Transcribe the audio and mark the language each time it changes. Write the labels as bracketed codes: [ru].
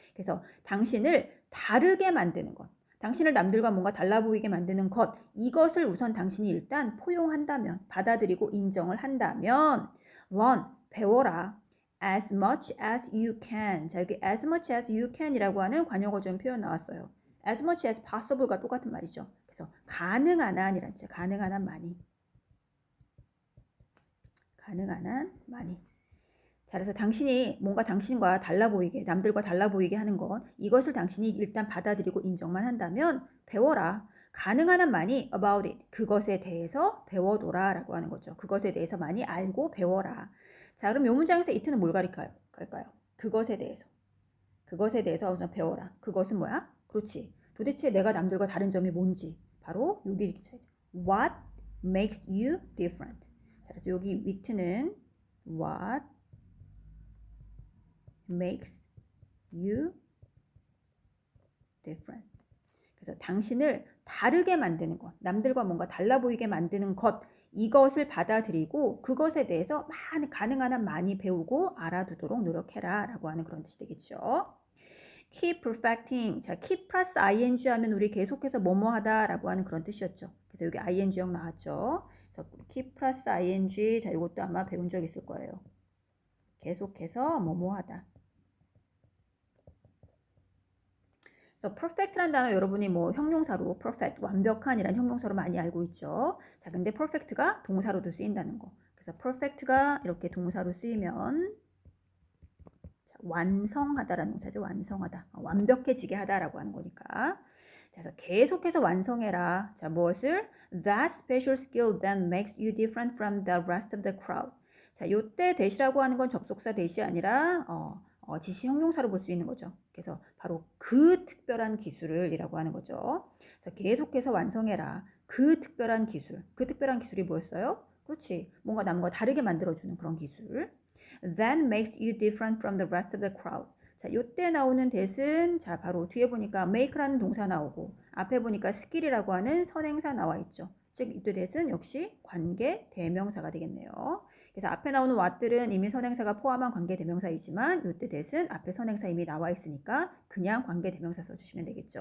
[ko] 그래서 당신을 다르게 만드는 것. 당신을 남들과 뭔가 달라 보이게 만드는 것, 이것을 우선 당신이 일단 포용한다면, 받아들이고 인정을 한다면 learn, 배워라. [en] as much as you can. [ko] 자, 여기 as much as you can 이라고 하는 관용어적 표현 나왔어요. [en] as much as possible가 똑같은 말이죠. [ko] 그래서 가능한 한이란 뜻이죠. 가능한 한 많이. 가능한 한 많이. 자, 그래서 당신이 뭔가 당신과 달라 보이게, 남들과 달라 보이게 하는 것, 이것을 당신이 일단 받아들이고 인정만 한다면 배워라. 가능한 한 많이 [en] about it, [ko] 그것에 대해서 배워둬라 라고 하는 거죠. 그것에 대해서 많이 알고 배워라. 자, 그럼 이 문장에서 it는 뭘 가릴까요? 그것에 대해서. 그것에 대해서 우선 배워라. 그것은 뭐야? 그렇지. 도대체 내가 남들과 다른 점이 뭔지. 바로 여기 있죠. [en] What makes you different. [ko] 자, 그래서 여기 [en] with는 what makes you different. [ko] 그래서 당신을 다르게 만드는 것, 남들과 뭔가 달라 보이게 만드는 것, 이것을 받아들이고 그것에 대해서 가능한 한 많이 배우고 알아두도록 노력해라 라고 하는 그런 뜻이 되겠죠. [en] keep perfecting. [ko] 자, keep 플러스 ing 하면 우리 계속해서 뭐뭐 하다 라고 하는 그런 뜻이었죠. 그래서 여기 ing형 나왔죠. 그래서 keep 플러스 ing. 자, 이것도 아마 배운 적 있을 거예요. 계속해서 뭐뭐 하다. 그래서 perfect란 단어 여러분이 뭐 형용사로 perfect, 완벽한이란 형용사로 많이 알고 있죠. 자, 근데 perfect가 동사로도 쓰인다는 거. 그래서 perfect가 이렇게 동사로 쓰이면 완성하다라는 동사죠. 완성하다. 완벽해지게 하다라고 하는 거니까. 자, 그래서 계속해서 완성해라. 자, 무엇을? [en] That special skill that makes you different from the rest of the crowd. [ko] 자, 요때 that이라고 하는 건 접속사 that이 아니라 지시 형용사로 볼 수 있는 거죠. 그래서 바로 그 특별한 기술을 이라고 하는 거죠. 그래서 계속해서 완성해라. 그 특별한 기술. 그 특별한 기술이 뭐였어요? 그렇지. 뭔가 남과 다르게 만들어주는 그런 기술. [en] That makes you different from the rest of the crowd. [ko] 자, 요때 나오는 that은 자, 바로 뒤에 보니까 make라는 동사 나오고 앞에 보니까 skill이라고 하는 선행사 나와 있죠. 즉, 이때 that은 역시 관계 대명사가 되겠네요. 그래서 앞에 나오는 what들은 이미 선행사가 포함한 관계 대명사이지만 요때 that은 앞에 선행사 이미 나와 있으니까 그냥 관계 대명사 써주시면 되겠죠.